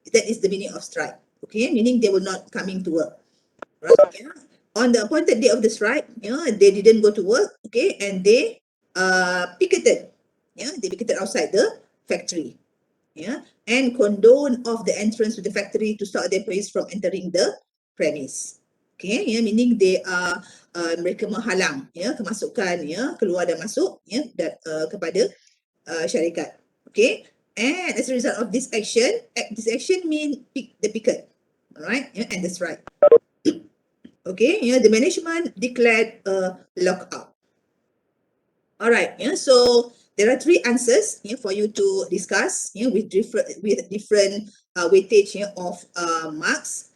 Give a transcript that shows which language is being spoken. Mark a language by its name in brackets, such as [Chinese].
[English] That is the meaning of strike. Okay, meaning they will not coming to work, right? On the appointed day of the strike, they didn't go to work. Okay, and they picketed. They picketed outside the factory. And condone of the entrance to the factory to stop the employees from entering the premise. Okay, meaning they are [Malay] mereka menghalang kemasukan keluar dan masuk kepada syarikat. Okay, [English] And as a result of this action mean pick the picket. All right, yeah, and that's right. Okay, yeah, the management declared a lockout. All right, yeah, so there are three answers for you to discuss with different weightage of marks.